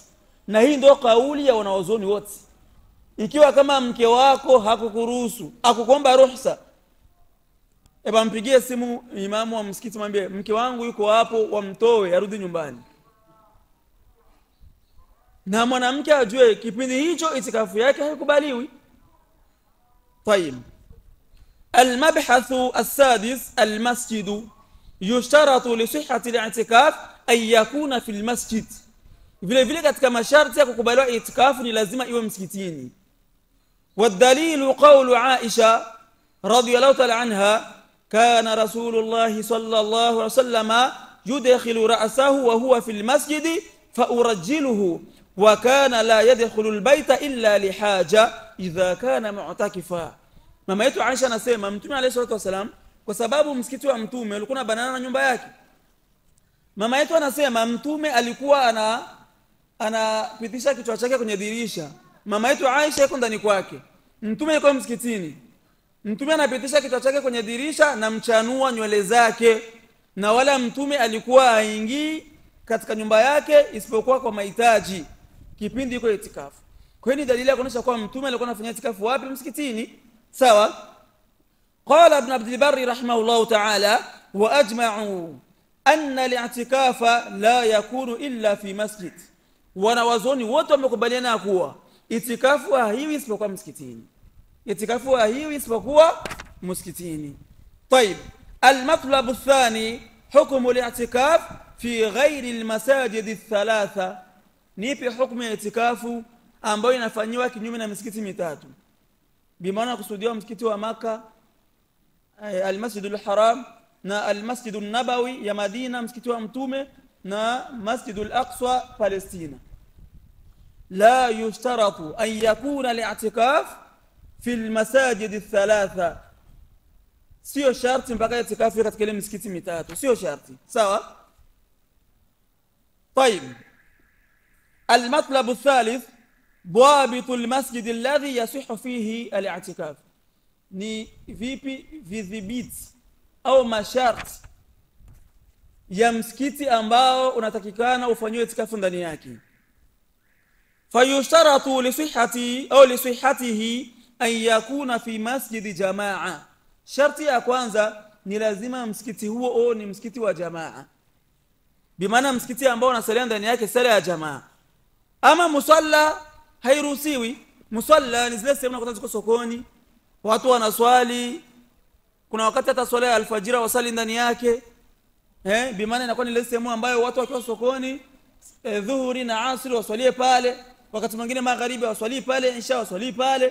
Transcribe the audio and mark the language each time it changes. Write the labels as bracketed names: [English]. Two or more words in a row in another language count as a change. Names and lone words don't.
[Swahili] Na hii ndio kauli ya wanaozoni wote. Ikiwa kama mke wako hakukuruhusu akukomba ruhusa, mpigie simu imamu wa msikiti mwambie mke wangu yuko hapo, wamtoe arudi nyumbani. Na mwanamke ajue kipindi hicho itikafu yake haikubaliwi. [Arabic] طيب المبحث السادس المسجد يشترط لصحة الاعتكاف أن يكون في المسجد. [Swahili] vile vile katika masharti ya kukubaliwa itikafu ni lazima iwe msikitini. [Arabic] والدليل قول عائشة رضي الله تعالى عنها كان رسول الله صلى الله عليه وسلم يدخل رأسه وهو في المسجد فأرجله وكان لا يدخل البيت إلا لحاجة إذا كان معتكفا. [Swahili] mama yetu Aisha anasema Mtume [Arabic] عليه الصلاه والسلام [Swahili] kwa sababu msikiti wa Mtume ulikuwa banana na nyumba yake. Mama yetu anasema Mtume alikuwa anapitisha kichwa chake kwenye dirisha. Mama yetu Aisha yuko ndani kwake. Mtume yuko msikitini. Mtume anapitisha kichwa chake kwenye dirisha na mchanua nywele zake, na wala Mtume alikuwa haingii katika nyumba yake isipokuwa kwa mahitaji kipindi yuko itikafu. Kwa hiyo ni dalili ya kuonyesha kwa Mtume alikuwa anafanya itikafu wapi? Msikitini. sawa. [Arabic] قال ابن عبد البر رحمه الله تعالى وأجمعوا أن الاعتكاف لا يكون إلا في مسجد. [Swahili] Wanawazoni wote wamekubaliana kuwa itikafu haiwi isipokuwa msikitini. Itikafu haiwi isipokuwa msikitini. [Arabic] طيب المطلب الثاني حكم الاعتكاف في غير المساجد الثلاثه. [Swahili] Nipi hukumu ya itikafu ambayo inafanywa kinyume na misikiti mitatu? Bimaana kusudiwa msikiti wa Maka, al-Masjidul Haram na al-Masjidun Nabawi ya Madina, msikiti wa Mtume, na Masjidul Aqsa Palestina. [Arabic] لا يشترط أن يكون الاعتكاف في المساجد الثلاثة. [Swahili] Sio sharti mpaka itikafu katika ile misikiti mitatu, sio sharti. Sawa? [Arabic] طيب المطلب الثالث ضابط المسجد الذي يصح فيه الاعتكاف. [Swahili] ni vipi vidhibiti au masharti ya msikiti ambao unatakikana ufanywe itikafu ndani yake? [Arabic] فيشترط لصحة أو لصحته أن يكون في مسجد جماعة. [Swahili] Sharti ya kwanza ni lazima msikiti huo ni msikiti wa jamaa, bimaana msikiti ambao unasalia ndani yake sala ya jamaa. Ama musalla hairuhusiwi. Musalla ni zile sehemu unakuta ziko sokoni, watu wanaswali, kuna wakati hata swala ya alfajira wasali ndani yake, bimaana inakuwa ni ile sehemu ambayo watu wakiwa sokoni dhuhuri na asri waswalie pale, wakati mwingine magharibi waswali pale, isha waswali pale.